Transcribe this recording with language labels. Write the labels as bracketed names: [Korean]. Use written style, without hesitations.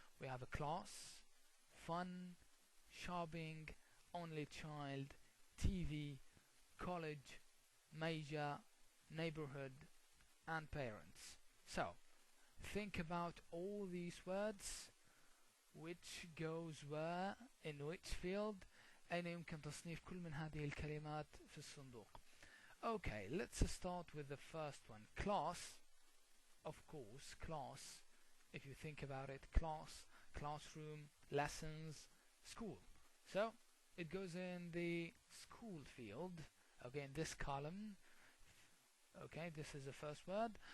[English] We have a class, fun, shopping, only child, TV, college, major, neighborhood, and parents. So think about all these words, which goes where, in which field. [Arabic] أين يمكن تصنيف كل من هذه الكلمات في الصندوق. [English] Okay, let's start with the first one. Class, of course, class, if you think about it, class, classroom, lessons, school. So it goes in the school field. Okay, in this column. Okay, this is the first word.